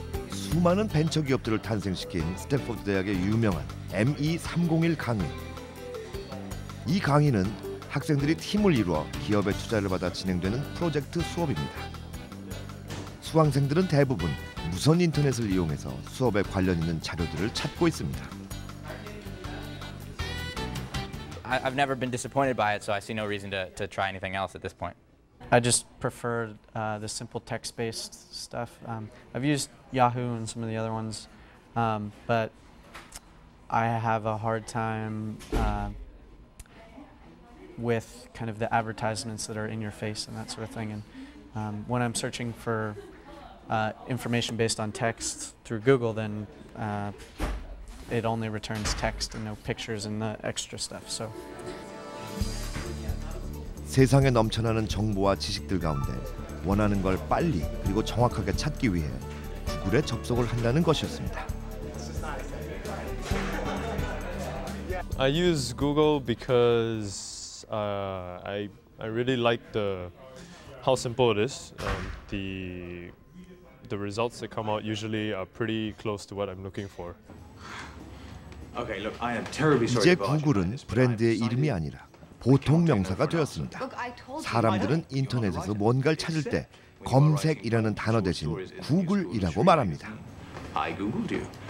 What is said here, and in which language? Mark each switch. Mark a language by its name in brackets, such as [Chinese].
[Korean] 수많은 벤처 기업들을 탄생시킨 스탠포드 대학의 유명한 ME301 강의. 이 강의는 학생들이 팀을 이루어 기업의 투자를 받아 진행되는 프로젝트 수업입니다. 수강생들은 대부분 무선 인터넷을 이용해서 수업에 관련 있는 자료들을 찾고 있습니다. [English] I've never been disappointed by it, so I see no reason to try anything else at this point. I just prefer the simple text-based stuff. I've used Yahoo and some of the other ones, but I have a hard time with kind of the advertisements that are in your face and that sort of thing. And when I'm searching for information based on text through Google, then it only returns text and no pictures and the extra stuff. So. [Korean] 세상에 넘쳐나는 정보와 지식들 가운데 원하는 걸 빨리 그리고 정확하게 찾기 위해 구글에 접속을 한다는 것이었습니다. [English] I use Google because I really like how simple it is. The results that come out usually are pretty close to what I'm looking for. [Korean] 이제 구글은 브랜드의 이름이 아니라 보통 명사가 되었습니다. 사람들은 인터넷에서 뭔가를 찾을 때 검색이라는 단어 대신 구글이라고 말합니다. [English] I Googled you.